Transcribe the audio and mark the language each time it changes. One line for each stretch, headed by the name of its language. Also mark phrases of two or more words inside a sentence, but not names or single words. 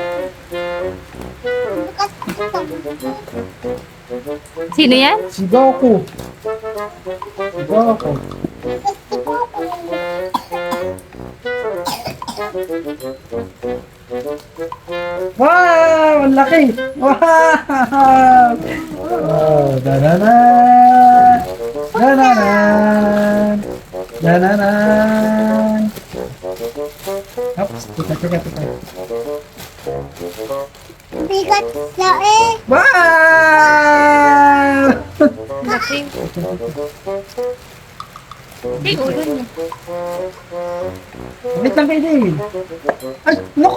Filipino: Bukas ito. Sino yan? Si Goku. Wow! Ang laki! Wow! Oh, da-da-da! Da-da-da! Da-da-da! Oops, teka. Bigat sa eh. Wow! Laki. Hindi, ulo niya. Wait lang kay Dale. Ay, naku!